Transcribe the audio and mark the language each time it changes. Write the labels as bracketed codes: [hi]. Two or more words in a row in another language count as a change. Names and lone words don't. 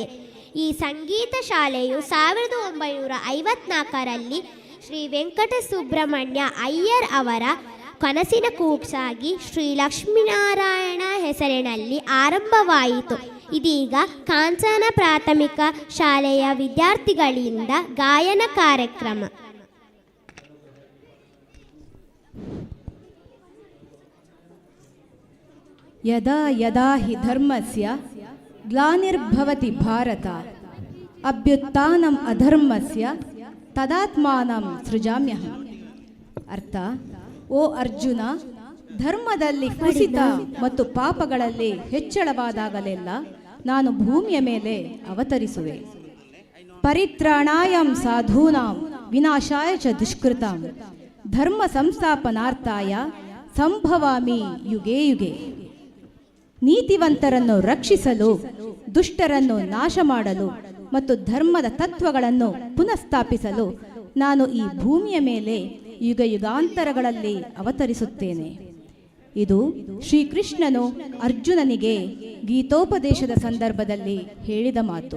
[kn] ಈ ಸಂಗೀತ ಶಾಲೆಯು 1954ರಲ್ಲಿ ಶ್ರೀ ವೆಂಕಟ ಸುಬ್ರಹ್ಮಣ್ಯ ಅಯ್ಯರ್ ಅವರ ಕನಸಿನ ಕೂಸಾಗಿ ಶ್ರೀ ಲಕ್ಷ್ಮೀನಾರಾಯಣ ಹೆಸರಿನಲ್ಲಿ ಆರಂಭವಾಯಿತು. ಇದೀಗ ಕಾಂಚನ ಪ್ರಾಥಮಿಕ ಶಾಲೆಯ ವಿದ್ಯಾರ್ಥಿಗಳಿಂದ ಗಾಯನ ಕಾರ್ಯಕ್ರಮ. [sa] ಯದಾ ಯದಾ ಹಿ ಧರ್ಮಸ್ಯ ಗ್ಲಾನಿರ್ಭವತಿ ಭಾರತ ಅಭ್ಯುತ್ಥಾನಂ ಅಧರ್ಮಸ್ಯ ತದಾತ್ಮಾನಂ ಸೃಜಾಮ್ಯಹಂ. [kn] ಅರ್ಥ: ಓ ಅರ್ಜುನ, ಧರ್ಮದಲ್ಲಿ ಕುಸಿತ ಮತ್ತು ಪಾಪಗಳಲ್ಲಿ ಹೆಚ್ಚಳವಾದಾಗಲೆಲ್ಲ ನಾನು ಭೂಮಿಯ ಮೇಲೆ ಅವತರಿಸುವೆ. [sa] ಪರಿತ್ರಾಣಾಯಂ ಸಾಧೂನಾಂ ವಿನಾಶಾಯ ಚ ದುಷ್ಕೃತಾಂ ಧರ್ಮ ಸಂಸ್ಥಾಪನಾರ್ಥಾಯ ಸಂಭವಾಮಿ ಯುಗೇ ಯುಗೇ. [kn] ನೀತಿವಂತರನ್ನು ರಕ್ಷಿಸಲು, ದುಷ್ಟರನ್ನು ನಾಶ ಮಾಡಲು ಮತ್ತು ಧರ್ಮದ ತತ್ವಗಳನ್ನು ಪುನಃಸ್ಥಾಪಿಸಲು ನಾನು ಈ ಭೂಮಿಯ ಮೇಲೆ ಯುಗ ಯುಗಾಂತರಗಳಲ್ಲಿ ಅವತರಿಸುತ್ತೇನೆ. ಇದು ಶ್ರೀಕೃಷ್ಣನು ಅರ್ಜುನನಿಗೆ ಗೀತೋಪದೇಶದ ಸಂದರ್ಭದಲ್ಲಿ ಹೇಳಿದ ಮಾತು.